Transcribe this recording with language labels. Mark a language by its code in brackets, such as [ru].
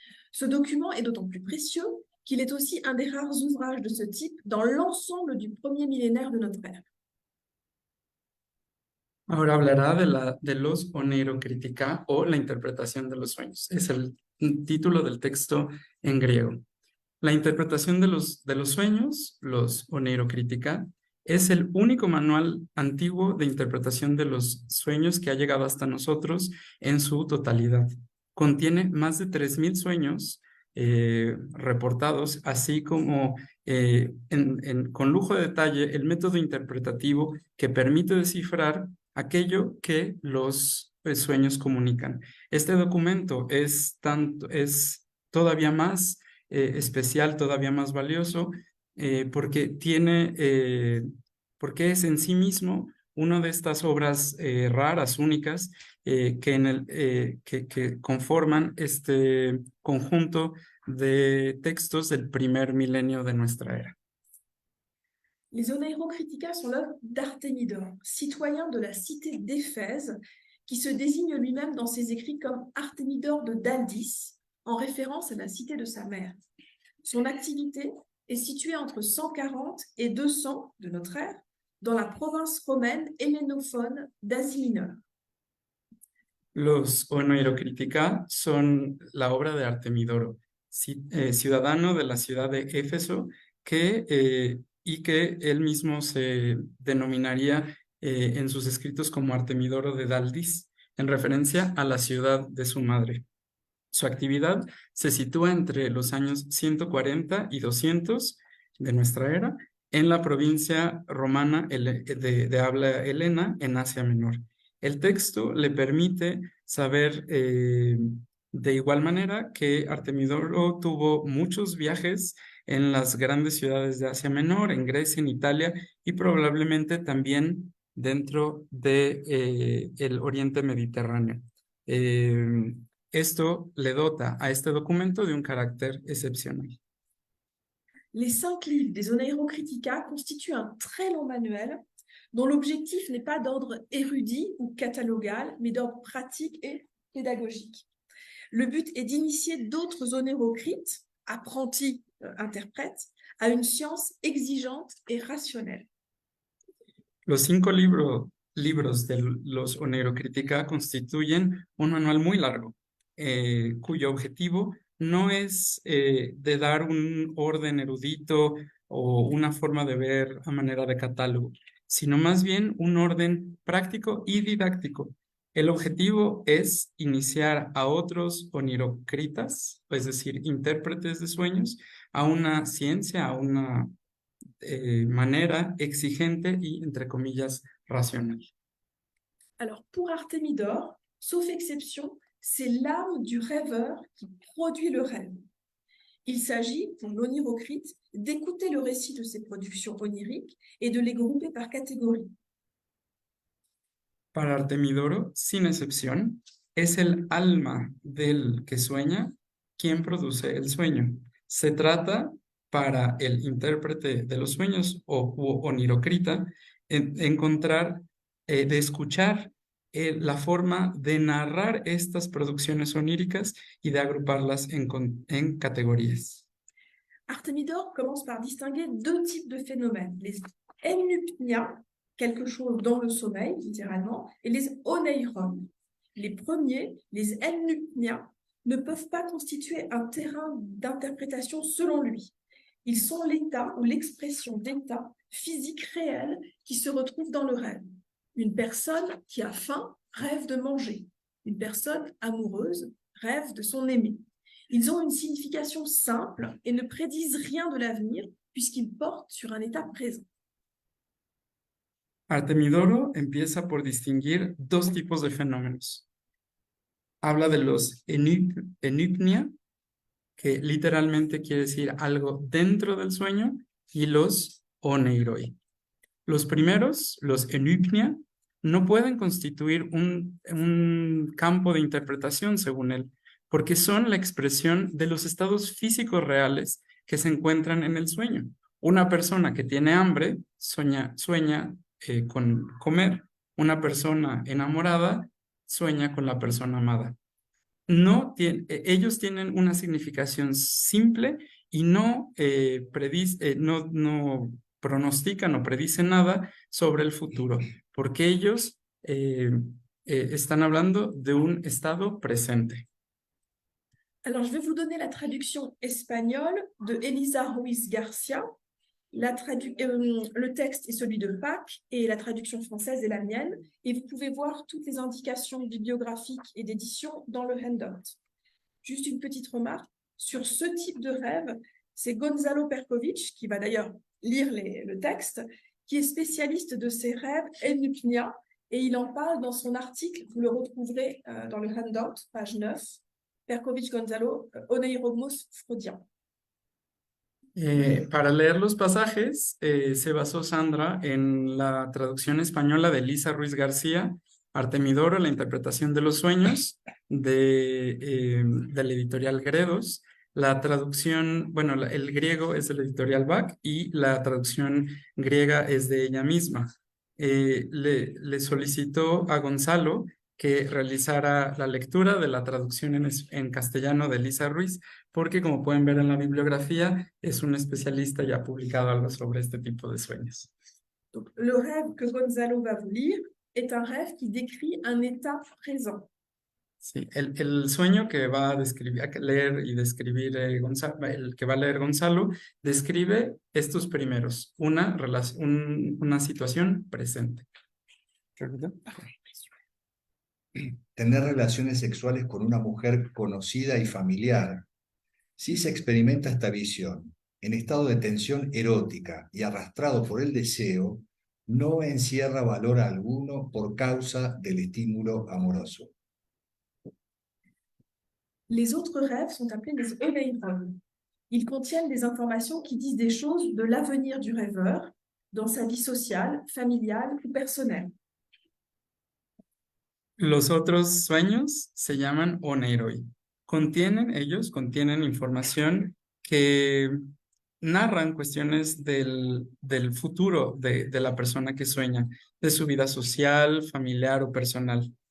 [fr] Ce document est d'autant plus précieux qu'il est aussi un des rares ouvrages de ce type dans l'ensemble du premier millénaire de notre ère. [es] Ahora hablará de los Oneirocritica o la interpretación de los sueños. Es el título del texto en griego. La interpretación de los sueños, los Oneirocritica, es el único manual antiguo de interpretación de los sueños que ha llegado hasta nosotros en su totalidad. Contiene más de 3000 sueños reportados, así como con lujo de detalle el método interpretativo que permite descifrar aquello que los sueños comunican. Este documento es todavía más especial, todavía más valioso, porque es en sí mismo una de estas obras raras, únicas, que conforman este conjunto de textos del primer milenio de nuestra era. [fr] Les Oneirocritica sont l'œuvre d'Artémidore, citoyen de la cité d'Éphèse, qui se désigne lui-même dans ses écrits comme Artémidore de Daldis, en référence à la cité de sa mère. Son activité est située entre 140 et 200 de notre ère, dans la province romaine hellénophone d'Asie mineure. [es] Los Oneirocritica son la obra de Artemidoro, ciudadano de la ciudad de Éfeso, y que él mismo se denominaría en sus escritos como Artemidoro de Daldis, en referencia a la ciudad de su madre. Su actividad se sitúa entre los años 140 y 200 de nuestra era en la provincia romana de habla helena en Asia Menor. El texto le permite saber de igual manera que Artemidoro tuvo muchos viajes en las grandes ciudades de Asia Menor, en Grecia, en Italia y probablemente también dentro de el Oriente Mediterráneo. Esto le dota a este documento de un carácter excepcional. [fr] Les 5 livres des Oneirocritica constituent un très long manuel dont l'objectif n'est pas d'ordre érudit ou catalogal, mais d'ordre pratique et pédagogique. Le but est d'initier d'autres oneirocrites, apprentis interprètes, à une science exigeante et rationnelle. [es] Los 5 libros de los Oneirocritica constituyen un manual muy largo, cuyo objetivo no es de dar un orden erudito o una forma de ver a manera de catálogo, sino más bien un orden práctico y didáctico. El objetivo es iniciar a otros oneirocritas, es decir, intérpretes de sueños, a una ciencia, a una manera exigente y, entre comillas, racional. [fr] Alors, pour Artémidore, sauf exception, c'est l'âme du rêveur qui produit le rêve. Il s'agit, pour l'onirocrite, d'écouter le récit de ces productions oniriques et de les grouper par catégorie. [es] Para Artemidoro, sin excepción, es el alma del que sueña quien produce el sueño. Se trata, para el intérprete de los sueños o onirocrita, encontrar, de escuchar la forma de narrar estas producciones oníricas y de agruparlas en categorías. [fr] Artemidor commence par distinguer deux types de phénomènes, les enupnia, quelque chose dans le sommeil, littéralement, et les oneiron. Les premiers, les enupnia, ne peuvent pas constituer un terrain d'interprétation selon lui. Ils sont l'état ou l'expression d'états physiques réels qui se retrouvent dans le rêve. Une personne qui a faim rêve de manger. Une personne amoureuse rêve de son aimé. Ils ont une signification simple et ne prédisent rien de l'avenir puisqu'ils portent sur un état présent. [es] Artemidoro empieza por distinguir dos tipos de fenómenos. Habla de los enupnia, que literalmente quiere decir algo dentro del sueño, y los oneiroi. Los primeros, los enupnia, no pueden constituir un campo de interpretación, según él, porque son la expresión de los estados físicos reales que se encuentran en el sueño. Una persona que tiene hambre sueña con comer. Una persona enamorada sueña con la persona amada. Ellos tienen una significación simple y no pronostican o predicen nada sobre el futuro, porque ellos están hablando de un estado presente. [fr] Alors, je vais vous donner la traduction espagnole de Elisa Ruiz Garcia. Le texte est celui de Pâques et la traduction française est la mienne. Et vous pouvez voir toutes les indications bibliographiques et d'édition dans le handout. Juste une petite remarque, sur ce type de rêve, c'est Gonzalo Perkovich, qui va d'ailleurs lire le texte, qui est spécialiste de ces rêves enupnia, et il en parle dans son article, vous le retrouverez dans le handout, page 9, Perkovich Gonzalo, Oneirogmos Freudian. [es] Para leer los pasajes, se basó Sandra en la traducción española de Elisa Ruiz García, Artemidoro, la interpretación de los sueños, del editorial Gredos. La traducción, bueno, el griego es del editorial Bach y la traducción griega es de ella misma. Le solicitó a Gonzalo que realizara la lectura de la traducción en castellano de Elisa Ruiz, porque como pueden ver en la bibliografía, es un especialista y ha publicado algo sobre este tipo de sueños. [fr] Donc, le rêve que Gonzalo va vous lire est un rêve qui décrit un état présent. [es] Sí, el sueño que va a leer y describir el que va a leer Gonzalo, describe estos primeros, una situación presente. Tener relaciones sexuales con una mujer conocida y familiar. Si se experimenta esta visión en estado de tensión erótica y arrastrado por el deseo, no encierra valor alguno por causa del estímulo amoroso. [fr] Les autres rêves sont appelés les oneiron. Ils contiennent des informations qui disent des choses de l'avenir du rêveur dans sa vie sociale, familiale ou personnelle. [es] Los otros sueños se llaman oneiroi. Contienen información que narran cuestiones del futuro de la persona que sueña, de su vida social, familiar o personal.